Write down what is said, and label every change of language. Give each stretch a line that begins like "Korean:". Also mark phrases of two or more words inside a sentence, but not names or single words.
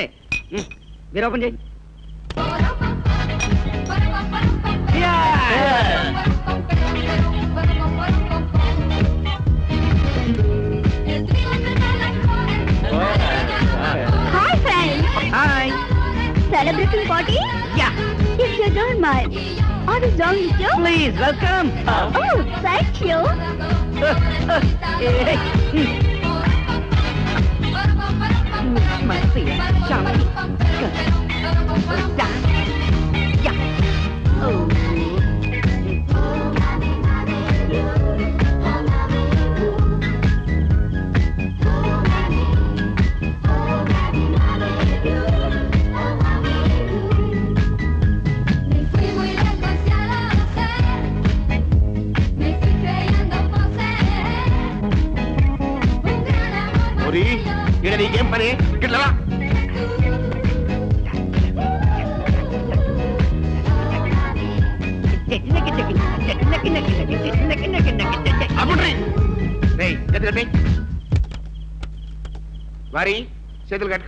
Telugu: మీరు ఓపెన్ చేయి.
English: Hi friends, హాయ్. celebrating party? Yeah. If you don't mind, I will join with you. Please welcome. Oh, thank you. Marcia, Shanti. Yeah. Oh.
Spanish: Me fui muy lejos, ya lo sé. Me fui creyendo poseer un gran amor.
Telugu: పోరి ఇక్కడ నీకేం పని? ఇట్లా రా. అప్పుడ్రి. రేయ్, గది కట్టి. వారి చేతులు కట్టుకో.